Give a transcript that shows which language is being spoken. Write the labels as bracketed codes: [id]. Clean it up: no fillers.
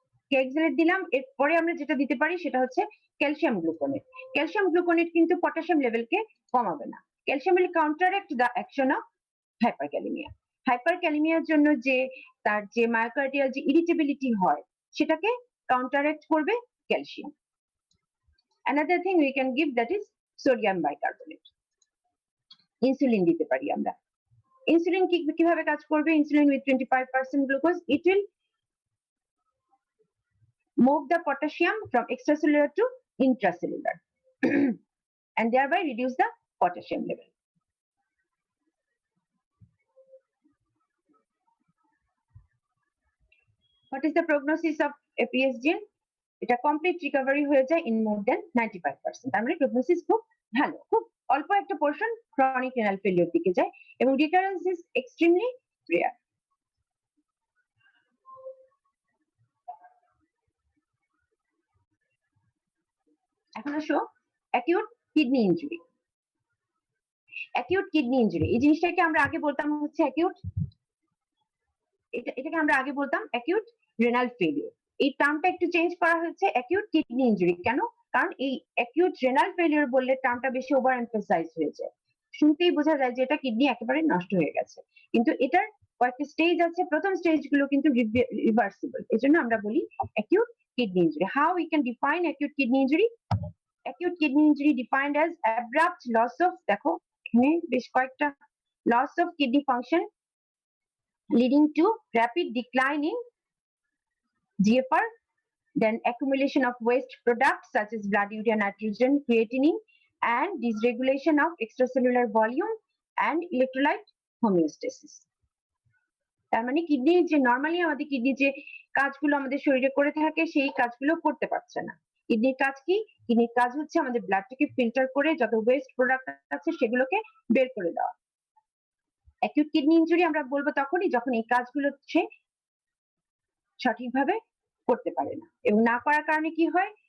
[bn] ক্যাক্সিলেট দিলাম, এরপরে আমরা যেটা দিতে পারি সেটা হচ্ছে ক্যালসিয়াম গ্লুকোনেট। ক্যালসিয়াম গ্লুকোনেট কিন্তু পটাশিয়াম লেভেলকে কমাবে না। [en] Calcium will counteract the action of hyperkalemia. [bn] হাইপারক্যালেমিয়ার জন্য যে তার যে মায়োকার্ডিয়াল যে ইরিটেবিলিটি হয়, সেটাকে কাউন্টারঅ্যাক্ট করবে calcium. [en] Another thing we can give, that is sodium bicarbonate. [bn] Insulin দিতে পারি আমরা। ইনসুলিন কিভাবে কাজ করবে? [en] Insulin with 25% glucose, it will move the potassium from extracellular to intracellular and thereby reduce the potassium level. What is the prognosis of APS-GN? [bn] এটা complete recovery হয়ে যায় [en] In more than 95%। [bn] তার মানে প্রগনোসিস খুব ভালো। খুব অল্প একটা পোর্শন ক্রনিক রেনাল ফেলিওর দিকে যায় এবং [en] Recurrence is extremely rare. [bn] এখন আসো acute kidney injury. Acute kidney injury, এই জিনিসটাকে আমরা আগে বলতাম হচ্ছে অ্যাকিউট এটাকে আমরা আগে বলতাম অ্যাকিউট রেনাল ফেলিওর। এই টার্মটা একটু চেঞ্জ করা হয়েছে অ্যাকিউট কিডনি ইনজুরি। কেন? কারণ এই অ্যাকিউট রেনাল ফেলিওর বললে টার্মটা বেশি ওভার এমফাসাইজ হয়ে যায়, শুনতেই বোঝা যায় যে এটা কিডনি একেবারে নষ্ট হয়ে গেছে, কিন্তু এটার কয়েকটা স্টেজ আছে, প্রথম স্টেজ গুলো কিন্তু রিভার্সিবল, এজন্য আমরা বলি acute kidney injury. [en] How we can define acute kidney injury? acute kidney injury defined as abrupt loss of, [bn] দেখো এখানে বেশ কয়েকটা, [en] loss of kidney function leading to rapid decline in GFR, then accumulation of waste products such as blood urea nitrogen, creatinine, and dysregulation of extracellular volume and electrolyte homeostasis. [bn] তার মানে kidney যে normally আমাদের kidney যে কাজগুলো আমাদের শরীরে করে থাকে সেই কাজগুলো করতে পারছে না। কিডনির কাজ কি? কিডনির কাজ হচ্ছে আমাদের ব্লাডটাকে ফিল্টার করে যত ওয়েস্ট প্রোডাক্ট আছে সেগুলোকে বের করে দেওয়া। অ্যাকিউট কিডনি ইনজুরি আমরা বলবো তখনই যখন এই কাজগুলো সে সঠিকভাবে করতে পারে না, এবং না করার কারণে কি হয়?